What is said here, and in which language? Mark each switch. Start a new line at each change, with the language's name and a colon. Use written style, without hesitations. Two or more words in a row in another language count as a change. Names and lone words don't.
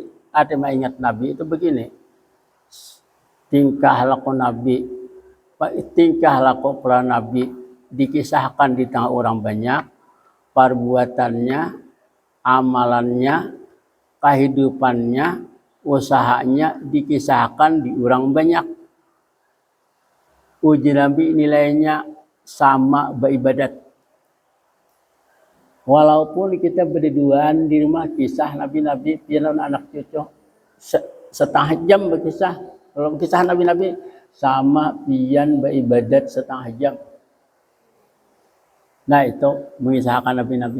Indonesian: Ada mengingat Nabi itu begini. Tingkah laku Nabi, tingkah laku para Nabi dikisahkan di tengah orang banyak. Perbuatannya, amalannya, kehidupannya, usahanya dikisahkan di orang banyak. Uji Nabi nilainya sama beribadat. Walaupun kita berduaan di rumah kisah Nabi-Nabi, pian anak cucu setengah jam berkisah. Kalau kisah Nabi-Nabi sama pian beribadat setengah jam. Nah itu mengisahkan Nabi-Nabi.